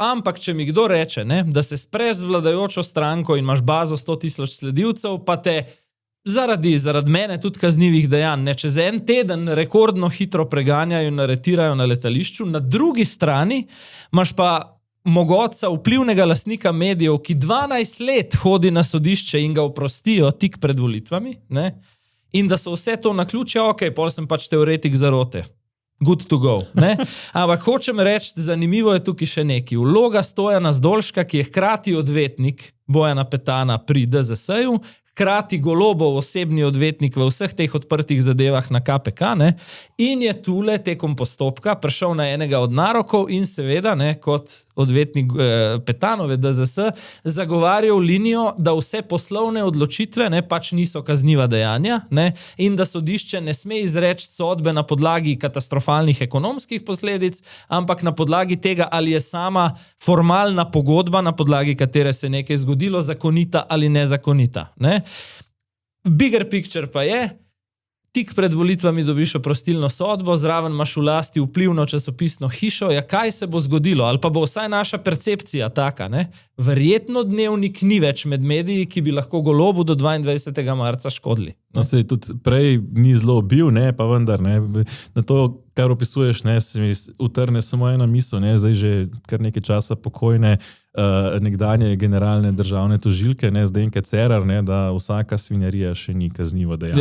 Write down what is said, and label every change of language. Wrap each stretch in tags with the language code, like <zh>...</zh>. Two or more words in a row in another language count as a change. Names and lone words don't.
<sl>Ampak, če mi kdo reče, ne, da se spreš z vladajočo stranko in imaš bazo 100,000 sledilcev, pa te zaradi mene tudi kaznivih dejanj, ne, čez en teden rekordno hitro preganjajo in aretirajo na letališču, na drugi strani imaš pa mogotca, vplivnega lastnika medijev, ki 12 let hodi na sodišče in ga oprostijo tik pred volitvami, ne? In da so vse to naključja, ok, pol sem pač teoretik zarote.</sl> <en>Good to go.</en> <sl>Ne? Ampak hočem reči, zanimivo je tukaj še nekaj. Vloga Stojana Zdolška, ki je hkrati odvetnik Bojana Petana pri DZS-ju, hkrati Golobov osebni odvetnik v vseh teh odprtih zadevah na KPK, ne? In je tule tekom postopka prišel na enega od narokov in seveda, ne, kot odvetnik Petanove DZS, zagovarjal linijo, da vse poslovne odločitve, ne, pač niso kazniva dejanja, ne, in da sodišče ne sme izreči sodbe na podlagi katastrofalnih ekonomskih posledic, ampak na podlagi tega, ali je sama formalna pogodba, na podlagi katere se nekaj zgodilo, zakonita ali nezakonita, ne.</sl> <en>Bigger picture</en> <sl>pa je, tik pred volitvami dobiš oprostilno sodbo, zraven imaš v lasti vplivno časopisno hišo, ja kaj se bo zgodilo, ali pa bo vsaj naša percepcija taka, ne? Verjetno Dnevnik ni več med mediji, ki bi lahko Golobu do 22. marca škodili. No, se tudi prej ni zelo bil, ne, pa vendar, ne, na to, kar opisuješ, ne, se mi utrne samo ena misel, ne, zdaj že kar nekaj časa pokojne nekdanje generalne državne tožilke, ne, Zdenke Cerar, ne, da vsaka svinjarija še ni kaznivo dejanje.</sl>